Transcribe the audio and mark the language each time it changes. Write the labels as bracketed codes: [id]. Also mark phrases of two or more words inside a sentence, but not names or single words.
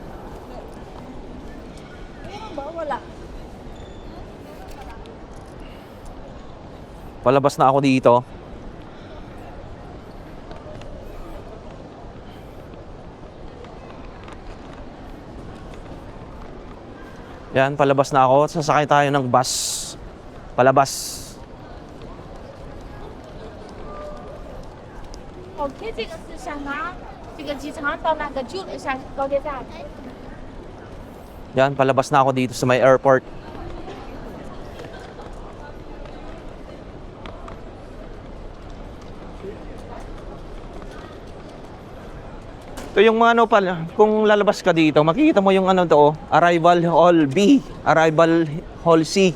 [tl] Palabas na ako dito. Yan, palabas na ako. Sasakay tayo ng bus. Palabas. [zh] OK，这个是香港这个机场到那个旧的高铁站。 [tl] Yan, palabas na ako dito sa may airport. Ito yung mga pala, kung lalabas ka dito, makikita mo yung Arrival Hall B, Arrival Hall C.